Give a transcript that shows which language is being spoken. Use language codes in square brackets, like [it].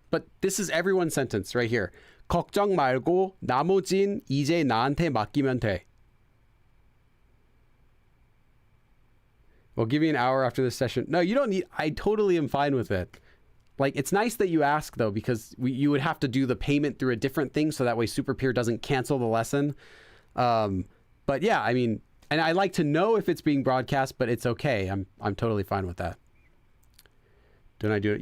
[en] But this is everyone's sentence right here. [ko] 걱정 말고 나머진 이제 나한테 맡기면 돼. [en] We'll give you an hour after this session. No, you don't need... I totally am fine with it. Like, it's nice that you ask, though, because you would have to do the payment through a different thing, so that way Super Peer doesn't cancel the lesson. But yeah, I mean, And I like to know if it's being broadcast, but it's okay. I'm totally fine with that. Don't I do it?